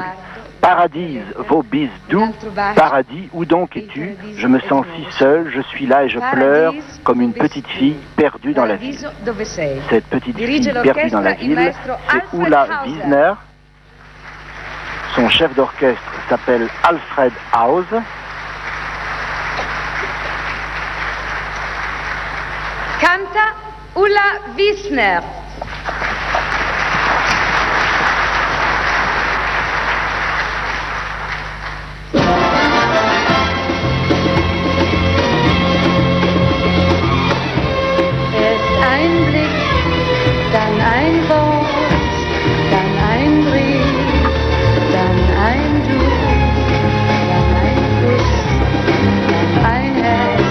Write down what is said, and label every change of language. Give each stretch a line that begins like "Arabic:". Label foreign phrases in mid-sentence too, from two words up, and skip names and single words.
French: Paradis, vos bis doux, paradis, où donc es-tu? Je me sens si seule, je suis là et je pleure comme une petite fille perdue dans la ville. Cette petite fille perdue dans la ville, c'est Ulla Wiesner. Son chef d'orchestre s'appelle Alfred Haus. Canta Ulla Wiesner.
German: Erst ein Blick, dann ein Wort, dann ein Brief, dann ein Du, dann ein Kuss, dann ein Herz.